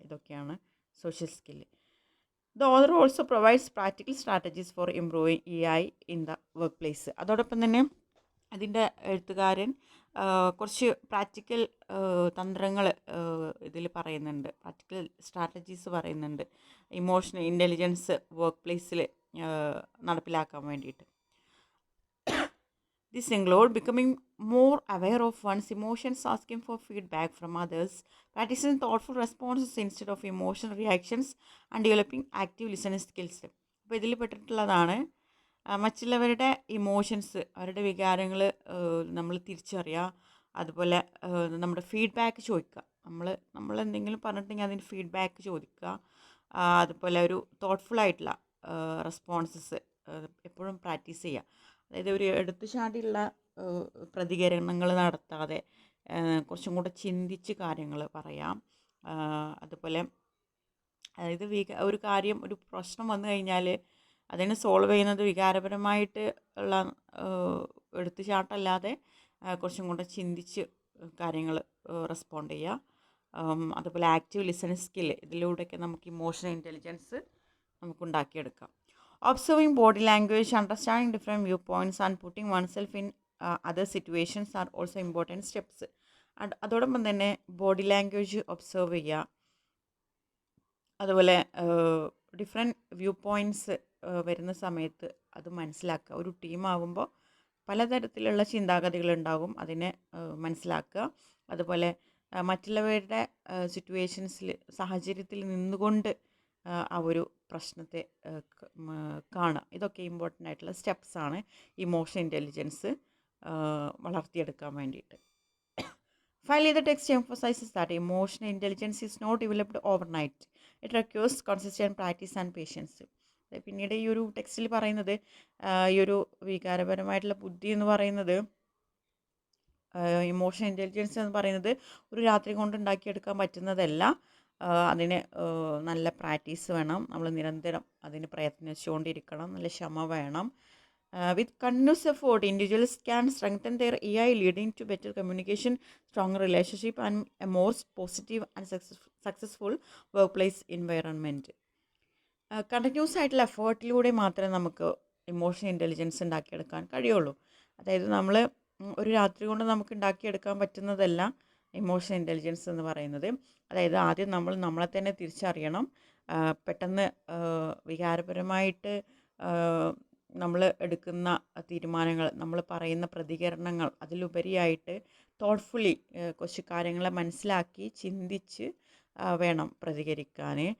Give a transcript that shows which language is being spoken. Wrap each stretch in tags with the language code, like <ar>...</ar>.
<ml>ഇതൊക്കെയാണ് social skill.</ml> <en>The author also provides practical strategies for improving EI in the workplace.</en> <ml>അതോടൊപ്പം തന്നെ അതിൻ്റെ എഴുത്തുകാരൻ കുറച്ച് പ്രാക്ടിക്കൽ തന്ത്രങ്ങൾ ഇതിൽ പറയുന്നുണ്ട്, പ്രാക്ടിക്കൽ സ്ട്രാറ്റജീസ് പറയുന്നുണ്ട് ഇമോഷണൽ ഇൻ്റലിജൻസ് വർക്ക് പ്ലേസിൽ നടപ്പിലാക്കാൻ വേണ്ടിയിട്ട്.</ml> <en>This include becoming more aware of one's emotions, asking for feedback from others, practicing thoughtful responses instead of emotional reactions, and developing active listening skills.</en> <ml>അപ്പോൾ ഇതിൽ പെട്ടിട്ടുള്ളതാണ് മറ്റുള്ളവരുടെ ഇമോഷൻസ്, അവരുടെ വികാരങ്ങൾ നമ്മൾ തിരിച്ചറിയുക. അതുപോലെ നമ്മുടെ ഫീഡ്ബാക്ക് ചോദിക്കുക. നമ്മൾ എന്തെങ്കിലും പറഞ്ഞിട്ടുണ്ടെങ്കിൽ അതിന് ഫീഡ്ബാക്ക് ചോദിക്കുക. അതുപോലെ ഒരു തോട്ട്ഫുള്ളായിട്ടുള്ള റെസ്പോൺസസ് എപ്പോഴും പ്രാക്ടീസ് ചെയ്യുക. അതായത് ഒരു എടുത്തുചാടിയുള്ള പ്രതികരണങ്ങൾ നടത്താതെ കുറച്ചും കൂടെ ചിന്തിച്ച് കാര്യങ്ങൾ പറയാം. അതുപോലെ അതായത് ഒരു കാര്യം, ഒരു പ്രശ്നം വന്നു കഴിഞ്ഞാൽ അതിനെ സോൾവ് ചെയ്യുന്നത് വികാരപരമായിട്ട് ഉള്ള എടുത്തുചാട്ടല്ലാതെ കുറച്ചും കൂടെ ചിന്തിച്ച് കാര്യങ്ങൾ റെസ്പോണ്ട് ചെയ്യുക. അതുപോലെ ആക്റ്റീവ് ലിസണിങ് സ്കില്ല്, ഇതിലൂടെയൊക്കെ നമുക്ക് emotional intelligence നമുക്കുണ്ടാക്കിയെടുക്കാം.</ml> <en>Observing body language, understanding different viewpoints and putting oneself in other situations are also important steps.</en> <ml>അതോടൊപ്പം തന്നെ ബോഡി ലാംഗ്വേജ് ഒബ്സർവ് ചെയ്യുക. അതുപോലെ ഡിഫറെൻറ്റ് വ്യൂ പോയിൻറ്റ്സ് വരുന്ന സമയത്ത് അത് മനസ്സിലാക്കുക. ഒരു ടീമാകുമ്പോൾ പലതരത്തിലുള്ള ചിന്താഗതികളുണ്ടാകും, അതിനെ മനസ്സിലാക്കുക. അതുപോലെ മറ്റുള്ളവരുടെ സിറ്റുവേഷൻസിൽ, സാഹചര്യത്തിൽ നിന്നുകൊണ്ട് ആ ഒരു പ്രശ്നത്തെ കാണുക. ഇതൊക്കെ ഇമ്പോർട്ടൻ്റ് ആയിട്ടുള്ള സ്റ്റെപ്സാണ് ഇമോഷണൽ ഇൻ്റലിജൻസ് വളർത്തിയെടുക്കാൻ വേണ്ടിയിട്ട്.</ml> <en>Finally, the text emphasizes that emotional intelligence is not developed overnight. It requires consistent practice and patience.</en> <ml>പിന്നീട് ഈ ഒരു ടെക്സ്റ്റിൽ പറയുന്നത് ഈ ഒരു വികാരപരമായിട്ടുള്ള ബുദ്ധി എന്ന് പറയുന്നത്, ഇമോഷണൽ ഇൻ്റലിജൻസ് എന്ന് പറയുന്നത് ഒരു രാത്രി കൊണ്ട് ഉണ്ടാക്കിയെടുക്കാൻ പറ്റുന്നതല്ല. അതിന് നല്ല പ്രാക്ടീസ് വേണം, നമ്മൾ നിരന്തരം അതിന് പ്രയത്നിച്ചുകൊണ്ടിരിക്കണം, നല്ല ക്ഷമ വേണം.</ml> <en>With continuous effort, individuals can strengthen their AI, leading to better communication, stronger relationship, and a more positive and successful workplace environment.</en> <ml>Continuous ആയിട്ടുള്ള എഫേർട്ടിലൂടെ മാത്രമേ നമുക്ക് ഇമോഷണൽ ഇൻ്റലിജൻസ് ഉണ്ടാക്കിയെടുക്കാൻ കഴിയുള്ളൂ. അതായത് നമ്മൾ ഒരു രാത്രി കൊണ്ട് നമുക്ക് ഉണ്ടാക്കിയെടുക്കാൻ പറ്റുന്നതല്ല ഇമോഷണൽ ഇൻ്റലിജൻസ് എന്ന് പറയുന്നത്. അതായത് ആദ്യം നമ്മൾ നമ്മളെ തന്നെ തിരിച്ചറിയണം. പെട്ടെന്ന് വികാരപരമായിട്ട് നമ്മൾ എടുക്കുന്ന തീരുമാനങ്ങൾ, നമ്മൾ പറയുന്ന പ്രതികരണങ്ങൾ, അതിലുപരിയായിട്ട് തോട്ട്ഫുള്ളി കുറച്ച് കാര്യങ്ങളെ മനസ്സിലാക്കി ചിന്തിച്ച് വേണം പ്രതികരിക്കാൻ.</ml>